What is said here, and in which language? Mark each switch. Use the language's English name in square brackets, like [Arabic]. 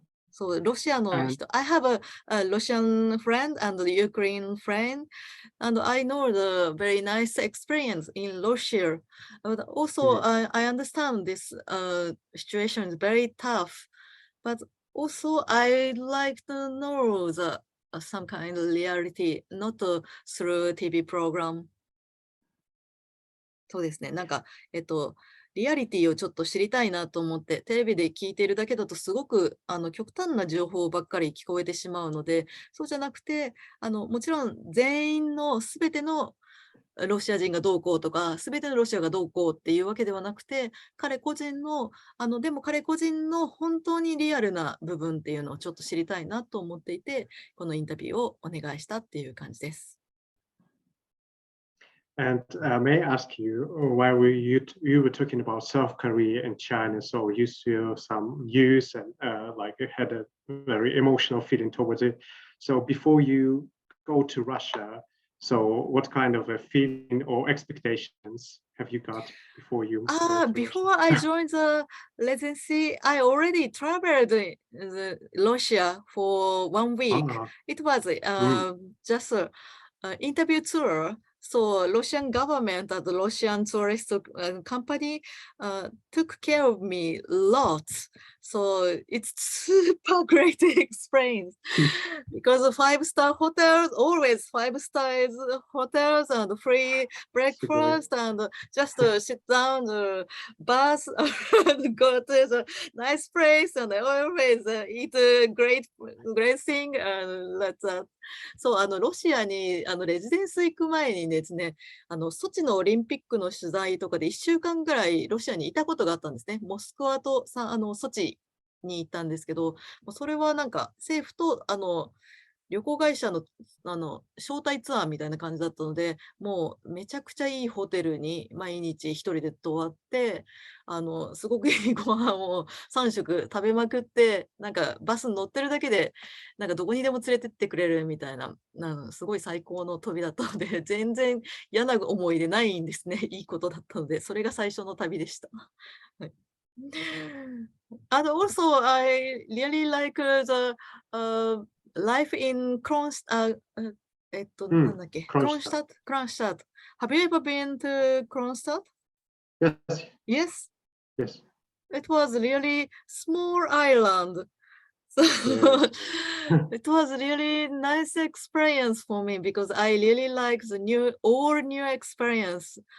[English] So, [Japanese] ロシアの人、 [English] I have a Russian friend and a Ukrainian friend, and I know the very nice experience in Russia. But also, I understand this situation is very tough. But also, I like to know the some kind of reality, not through TV program. [Japanese] そうですね。なんか、リアリティをちょっと知りたいなと思って、テレビで聞いているだけだとすごく極端な情報ばっかり聞こえてしまうので、そうじゃなくて、もちろん全員のすべてのロシア人がどうこうとか、すべてのロシアがどうこうっていうわけではなくて、彼個人の、でも彼個人の本当にリアルな部分っていうのをちょっと知りたいなと思っていて、このインタビューをお願いしたっていう感じです。 [English] And may I ask you, while you were talking about South Korea and China, so you saw some news and like had a very emotional feeling towards it. So before you go to Russia, so what kind of a feeling or expectations have you got before you? Before I joined the residency, I already traveled Russia for 1 week. It was just an interview tour. So Russian government and the Russian tourist company took care of me lots. So it's super great experience because the 5-star hotels, always 5 stars hotels and free breakfast and just sit down the bus and go to the nice place and always eat a great thing and that's that. [Japanese] そう、ロシアにレジデンス行く前にですね、ソチのオリンピックの取材とかで1週間ぐらいロシアにいたことがあったんですね。モスクワとソチに行ったんですけど、それはなんか政府と旅行会社の招待ツアーみたいな感じだったので、もうめちゃくちゃいいホテルに毎日一人で泊まって、すごくいいご飯を3食食べまくって、なんかバスに乗ってるだけで、なんかどこにでも連れてってくれるみたいな、すごい最高の旅だったので、全然嫌な思い出ないんですね。いいことだったので、それが最初の旅でした。 [English] はい。And also, I really like the life in Kronstadt. [Japanese] なんだっけ Kronstadt. [English] Have you ever been to Kronstadt? Yes. Yes. Yes. It was really small island. So Yes. it was really nice experience for me because I really like the all new experience.